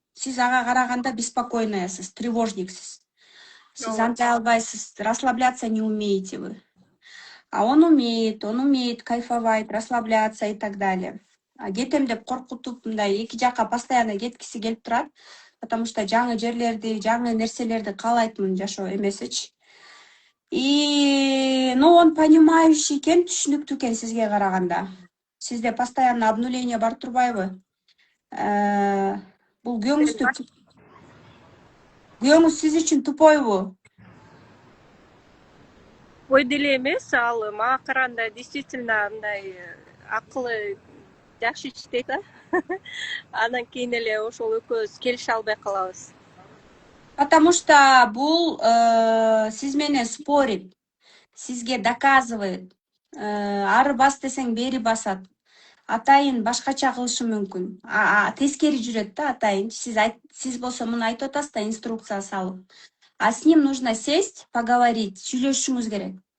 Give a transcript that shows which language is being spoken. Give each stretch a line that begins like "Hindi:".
Kyrgyz: Сиз ага караганда беспокойныйсыз, тревожниксиз. Сиз антей албайсыз,
Russian: расслабляться не умеете вы. А он умеет кайфовать, расслабляться и так далее.
Kyrgyz: Кетем деп коркутуп, мындай эки жакка постоянно кеткиси келип турат,
Russian: потому что
Kyrgyz: жаңы жерлерди, жаңы нерселерди каалайтмын жашоо эмесичи. И,
Russian: он понимающий
Kyrgyz: экен, түшүнүктүү экен сизге караганда. Сизде постоянно обнуление бар турбайбы? Бул күйөөңүз сиз үчүн тупойбу? Ой деле эмес, ал мага караганда действительно мындай акылы жакшы иштейт да. Анан кийин эле ошол экөөбүз келише албай калабыз.
Russian: Потому что
Kyrgyz: бул сиз менен спорит, сизге доказывает. Ары бас десең бери басат. Атайын башкача кылышы мүмкүн. Тескери жүрөт да атайын. Сиз болсо муну айтып атасыз да, инструкция салып.
Russian: А с ним нужно сесть, поговорить,
Kyrgyz: сүйлөшүңүз керек.